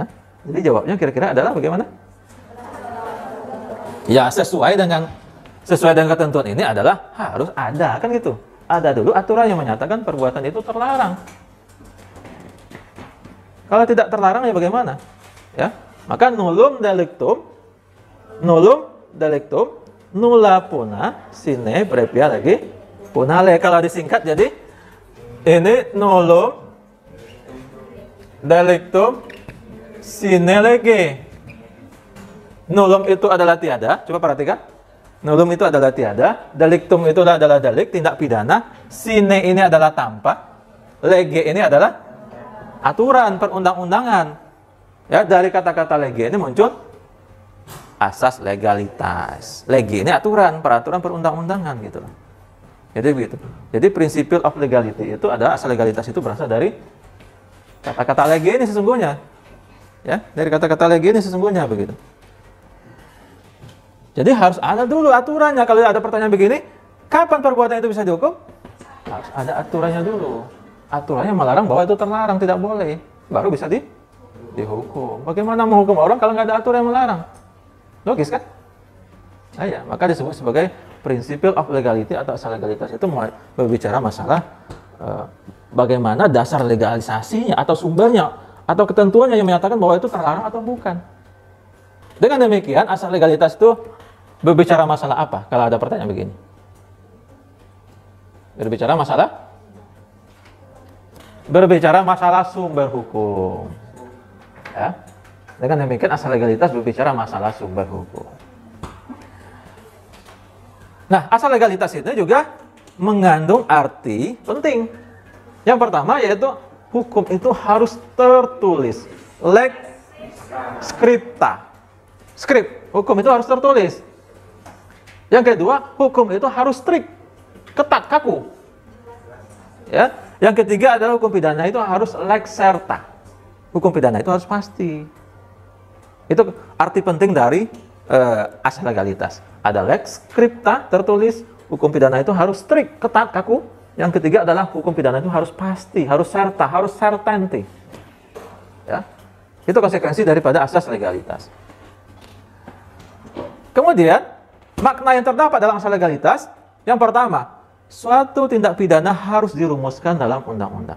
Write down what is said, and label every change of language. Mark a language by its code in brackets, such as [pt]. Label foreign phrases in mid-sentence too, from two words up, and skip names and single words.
[id] Jadi jawabnya kira-kira adalah bagaimana? Ya sesuai dengan ketentuan ini adalah harus ada, kan gitu. Ada dulu aturan yang menyatakan perbuatan itu terlarang. Kalau tidak terlarang ya bagaimana? Ya, maka [la] nullum delictum nulla puna sine previa legi punale. [id] Kalau disingkat jadi ini [la] nullum delictum sine lege. [id] Nullum itu adalah tiada. Coba perhatikan. Nullum itu adalah tiada. Delictum itu adalah delik, tindak pidana. Sine ini adalah tanpa. Lege ini adalah aturan perundang-undangan. Ya, dari kata-kata lege ini muncul asas legalitas. Lege ini aturan, peraturan perundang-undangan gitu. Jadi begitu. Jadi [en] principle of legality [id] itu ada asal legalitas itu berasal dari kata-kata lege ini sesungguhnya. Ya, dari kata-kata lege ini sesungguhnya begitu. Jadi harus ada dulu aturannya. Kalau ada pertanyaan begini, kapan perbuatan itu bisa dihukum? Harus ada aturannya dulu. Aturannya melarang bahwa itu terlarang, tidak boleh. Baru bisa dihukum. Bagaimana menghukum orang kalau nggak ada aturan yang melarang? Logis kan? Ya, maka disebut sebagai [en] principle of legality [id] atau asal legalitas itu berbicara masalah bagaimana dasar legalisasinya atau sumbernya atau ketentuannya yang menyatakan bahwa itu terlarang atau bukan. Dengan demikian asal legalitas itu berbicara masalah apa? Kalau ada pertanyaan begini, berbicara masalah sumber hukum. Ya. Dengan demikian asal legalitas berbicara masalah sumber hukum. Nah, asal legalitas itu juga mengandung arti penting. Yang pertama yaitu hukum itu harus tertulis. [la] Lex scripta. [id] Script, hukum itu harus tertulis. Yang kedua, hukum itu harus strict, ketat, kaku. Ya. Yang ketiga adalah hukum pidana itu harus [la] lex serta. [id] Hukum pidana itu harus pasti. Itu arti penting dari asal legalitas. Ada [la] lex scripta, [id] tertulis. Hukum pidana itu harus strict, ketat, kaku. Yang ketiga adalah hukum pidana itu harus pasti, harus serta, harus certainty. Ya. Itu konsekuensi daripada asas legalitas. Kemudian, makna yang terdapat dalam asal legalitas, yang pertama, suatu tindak pidana harus dirumuskan dalam undang-undang.